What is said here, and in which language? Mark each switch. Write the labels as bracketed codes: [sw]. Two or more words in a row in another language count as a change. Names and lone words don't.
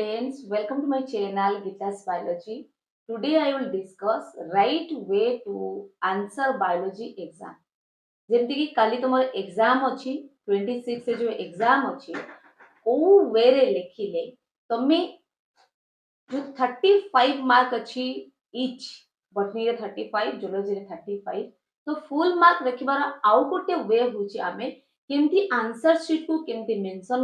[en] friends, welcome to my channel Gita's Biology. Today I will discuss right way to answer biology exam. [or] ଯେମିତି କି କାଲି ତମର ଏକ୍ସାମ ଅଛି 26 ରେ ଯୋଉ ଏକ୍ସାମ ଅଛି କୋଉ ୱେରେ ଲେଖିଲେ ତମେ ଯୋଉ 35 ମାର୍କ ଅଛି [en] each botany [or] ରେ 35 ଜୁଲୋଜି ରେ 35 ତ [en] full mark [or] ଲେଖିବାର ଆଉ ଗୋଟେ ୱେ ହେଉଛି ଆମେ କେମିତି [en] answer sheet [or] କୁ କେମିତି ମେନସନ